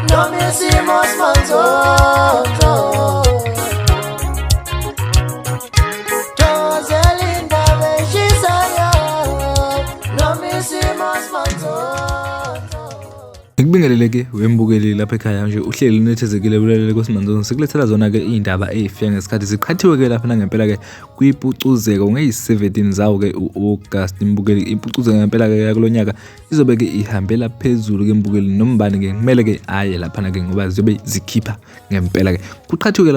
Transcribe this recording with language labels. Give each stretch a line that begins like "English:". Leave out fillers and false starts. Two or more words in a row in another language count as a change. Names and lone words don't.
Spanish: hicimos nosotros. Joselinda Beshisaya, no me hicimos nosotros.
Zulu: Ngibingeleleke wembukeli lapha ekhaya nje uhleli nethezekile bulalele koSimanzonke sikulethela zona ke indaba ezifika ngesikhathi siqhathiwe ke lapha ngempela ke kuyipucuzeko ngeyi17 zawo ke uAugust imbukeli impucuzeko ngempela ke kulonyaka izobe ke ihambela phezulu ke imbukeli nombani ke kumele ke aye lapha ke ngoba zizobe zikhipha ngempela ke kuqhathiwe